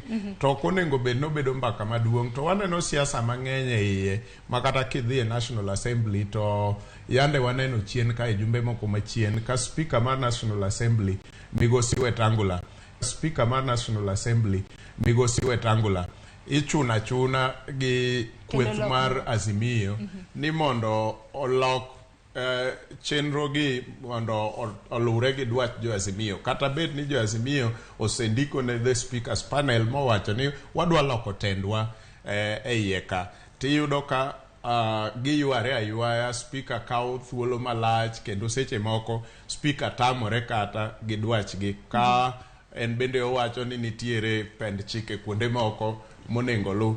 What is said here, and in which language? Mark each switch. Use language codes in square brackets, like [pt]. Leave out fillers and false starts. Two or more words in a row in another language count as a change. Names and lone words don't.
[luo] To konengo bed no bedo mbaka maduong' to waneno siasa mang'eny e iye makata kidhi e National Assembly to yande waneno chien ka e jumbe moko machien ka speaker mar National Assembly Migosi Wetangula, speaker mar National Assembly Migosi Wetangula ichuna gi kweth mar Azimio ni mondo olok chenro gi mondo olure gi dwach jo Azimio. Kata bed ni jo Azimio osendiko ne [en] the speakers panel [luo] mowacho ni wadwa loko tendwa e iye ka, tiyudo ka giyuare ayuaya, speaker kawo thuolo malach kendo seche moko speaker tamore kata gi dwachgi ka en bende owacho ni nitiere pend chike kuonde moko monengo lu.